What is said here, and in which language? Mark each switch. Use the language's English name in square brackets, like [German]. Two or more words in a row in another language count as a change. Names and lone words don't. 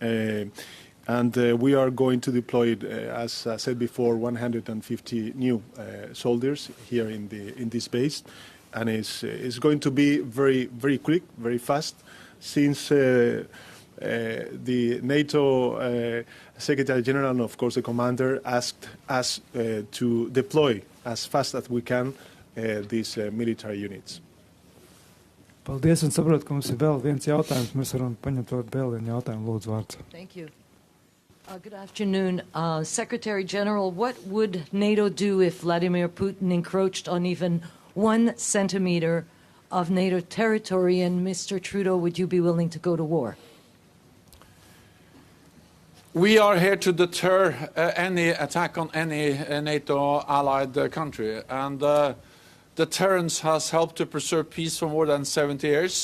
[English] and we are going to deploy, as I said before, 150 new soldiers here in this base, and it's going to be very quick, very fast, since the NATO Secretary General and, of course, the commander asked us to deploy as fast as we can these military units. [Latvian] Paldies, un saprotu, ka mums ir vēl viens jautājums. Mēs varam paņemt vēl vienu jautājumu. Lūdzu, vārds. [English] Thank you. Good afternoon. Secretary General, what would NATO do if Vladimir Putin encroached on even 1 centimeter of NATO territory? And Mr. Trudeau, would you be willing to go to war? We are here to deter any attack on any NATO allied country, and deterrence has helped to preserve peace for more than 70 years.